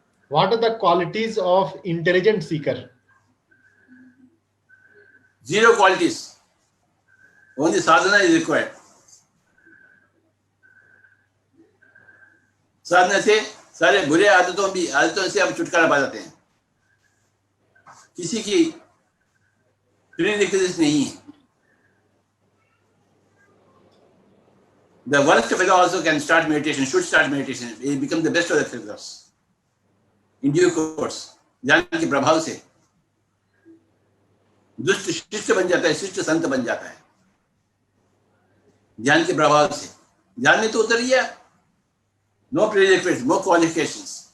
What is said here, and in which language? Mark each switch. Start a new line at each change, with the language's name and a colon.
English: What are the qualities of intelligent seeker? Zero qualities. Only sadhana is required.
Hindi: साधना से सारे बुरे आदतों से आप छुटकारा पा जाते हैं. किसी की प्रीरिक्विजिट नहीं है.
English: The worst fellow also can start meditation, should start meditation. He become the best of the fellows. In due course,
Hindi: ज्ञान के प्रभाव से दुष्ट शिष्ट बन जाता है, शिष्ट संत बन जाता है. ज्ञान के प्रभाव से. ज्ञान में तो उतर गया.
English: No prerequisites, no qualifications.